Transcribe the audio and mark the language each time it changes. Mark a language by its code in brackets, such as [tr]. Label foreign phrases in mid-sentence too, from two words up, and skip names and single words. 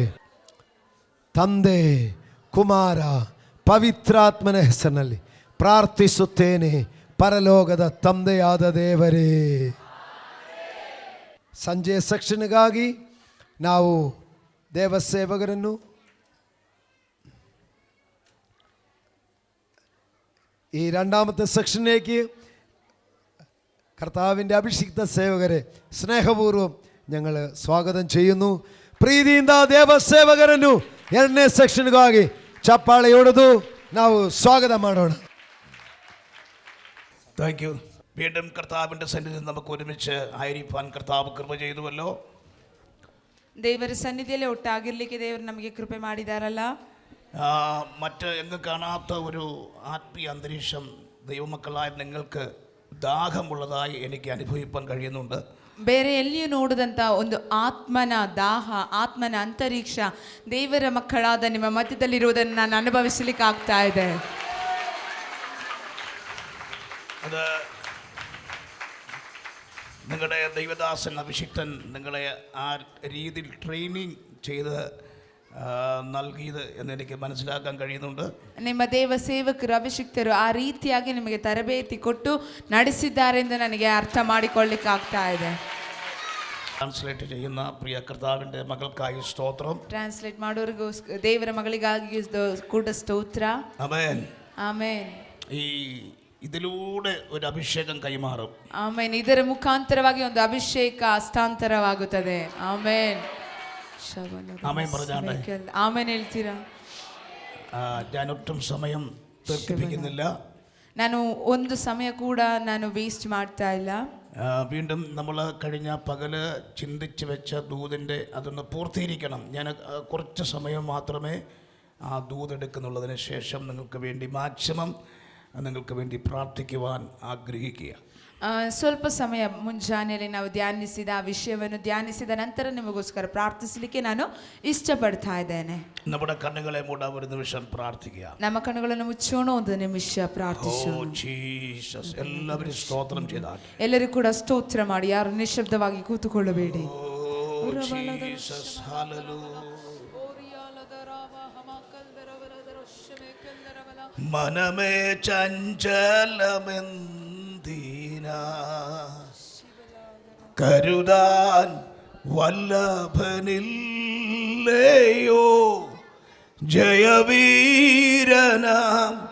[kn] ತಂದೆ, ಕುಮಾರ, ಪವಿತ್ರಾತ್ಮನ ಹೆಸರಿನಲ್ಲಿ ಪ್ರಾರ್ಥಿಸುತ್ತೇನೆ, ಪರಲೋಕದ ತಂದೆಯಾದ ದೇವರೇ. ಸಂಜೆಯ ಸೆಕ್ಷನ್ಗಾಗಿ ನಾವು ದೇವಸೇವಕರನ್ನು [ml] ഈ രണ്ടാമത്തെ സെക്ഷനിലേക്ക് കർത്താവിൻ്റെ അഭിഷിക്ത സേവകരെ സ്നേഹപൂർവ്വം ഞങ്ങൾ ಸ್ವಾಗತ ചെയ്യുന്നു. [kn] ಪ್ರೀತಿಯಿಂದ ದೇವಸೇವಕರನ್ನು 2ನೇ ಸೆಕ್ಷನ್ಗಾಗಿ ಚಪ್ಪಾಳೆ ಹೊಡೆದು ನಾವು ಸ್ವಾಗತ ಮಾಡೋಣ. [en] thank you. [ml] വീണ്ടും കർത്താവിൻ്റെ സന്നിധിയിൽ നമുക്ക് ഒരുമിച്ച് ആയിരിക്കാൻ കർത്താവ് കൃപ ചെയ്തുവല്ലോ. [kn] ದೇವರ ಸನ್ನಿಧಿಯಲ್ಲಿ ಒಟ್ಟಾಗಿರ್ಲಿಕ್ಕೆ ದೇವರು ನಮಗೆ ಕೃಪೆ ಮಾಡಿದಾರಲ್ಲ. [ml] മറ്റ് എങ്ങും കാണാത്ത ഒരു ആത്മീയ അന്തരീക്ഷം ദൈവമക്കളായ നിങ്ങൾക്ക് ദാഹമുള്ളതായി എനിക്ക് അനുഭവിക്കാൻ കഴിയുന്നുണ്ട്. [kn] ಬೇರೆ ಎಲ್ಲಿಯೂ ನೋಡದಂಥ ಒಂದು ಆತ್ಮನ ದಾಹ, ಆತ್ಮನ ಅಂತರೀಕ್ಷ ದೇವರ ಮಕ್ಕಳಾದ ನಿಮ್ಮ ಮಧ್ಯದಲ್ಲಿರುವುದನ್ನು ನಾನು ಅನುಭವಿಸಲಿಕ್ಕೆ ಆಗ್ತಾ ಇದೆ. [ml] അത് നിങ്ങളുടെ ദൈവദാസൻ അഭിഷിക്തൻ നിങ്ങളെ ആ രീതിയിൽ ട്രെയിനിങ് ചെയ്ത് നൽകിയത് എന്നെനിക്ക് മനസ്സിലാക്കാൻ കഴിയുന്നുണ്ട്. [kn] ನಿಮ್ಮ ದೇವ ಸೇವಕರು ಅಭಿಷಿಕ್ತರು ಆ ರೀತಿಯಾಗಿ ನಿಮಗೆ ತರಬೇತಿ ಕೊಟ್ಟು ನಡೆಸಿದ್ದಾರೆ ಎಂದು ನನಗೆ ಅರ್ಥ ಮಾಡಿಕೊಳ್ಳಿಕ್ಕೆ ಆಗ್ತಾ ಇದೆ. [ml] ಟ್ರಾನ್ಸ್ಲೇಟ್ ചെയ്യുന്ന പ്രിയ കർത്താവിൻ്റെ മകൾക്കായി സ്തോത്രം. [kn] ಟ್ರಾನ್ಸ್ಲೇಟ್ ಮಾಡೋರಿಗೂ ದೇವರ ಮಗಳಿಗಾಗಿ ಕೂಡ ಸ್ತೋತ್ರ. ಆಮೆನ್, ಆಮೆನ್. [ml] ഈ ഇതിലൂടെ ഒരു അഭിഷേകം കൈമാറും. [kn] ಆಮೆನ್. ಇದರ ಮುಖಾಂತರವಾಗಿ ಒಂದು ಅಭಿಷೇಕ ಹಸ್ತಾಂತರವಾಗುತ್ತದೆ. ಆಮೆನ್. [ml] ആമേൻ പറഞ്ഞാട്ടെ. [kn] ಆಮೆನ್ ಹೇಳ್ತೀರಾ? [ml] ഞാനൊട്ടും സമയം തീർപ്പിക്കുന്നില്ല. [kn] ನಾನು ಒಂದು ಸಮಯ ಕೂಡ ನಾನು ವೇಸ್ಟ್ ಮಾಡ್ತಾ ಇಲ್ಲ. [ml] വീണ്ടും നമ്മൾ കഴിഞ്ഞ പകല് ചിന്തിച്ച് വെച്ച ദൂതിൻ്റെ അതൊന്ന് പൂർത്തീകരിക്കണം. ഞാൻ കുറച്ച് സമയം മാത്രമേ ആ ദൂത് എടുക്കുന്നുള്ളതിന് ശേഷം നിങ്ങൾക്ക് വേണ്ടി മാക്സിമം നിങ്ങൾക്ക് വേണ്ടി പ്രാർത്ഥിക്കുവാൻ ആഗ്രഹിക്കുക. [kn] ಸ್ವಲ್ಪ ಸಮಯ ಮುಂಜಾನೆಯಲ್ಲಿ ನಾವು ಧ್ಯಾನಿಸಿದ ಆ ವಿಷಯವನ್ನು ಧ್ಯಾನಿಸಿದ ನಂತರ ನಿಮಗೋಸ್ಕರ ಪ್ರಾರ್ಥಿಸಲಿಕ್ಕೆ ನಾನು ಇಷ್ಟಪಡ್ತಾ ಇದ್ದೇನೆ. [ml] നമ്മുടെ കണ്ണുകളെ മൂടാൻ ഒരു നിമിഷം പ്രാർത്ഥിക്കുക. [kn] ನಮ್ಮ ಕಣ್ಣುಗಳನ್ನು ಮುಚ್ಚೋಣ, ಒಂದು ನಿಮಿಷ ಪ್ರಾರ್ಥಿಸೋಣ. [ml] ജീസസ്, എല്ലാവരും സ്തോത്രം ചെയ്താൽ [kn] ಎಲ್ಲರೂ ಕೂಡ ಸ್ತೋತ್ರ ಮಾಡಿ, ಯಾರು ನಿಶ್ಶಬ್ದವಾಗಿ ಕೂತುಕೊಳ್ಳಬೇಡಿ. [ml] ജീസസ്, ഹല്ലേലൂയ. മനമേ ചഞ്ചലമെന്തിനാ, കരുതാൻ വല്ലഭനില്ലയോ, ജയവീരനാം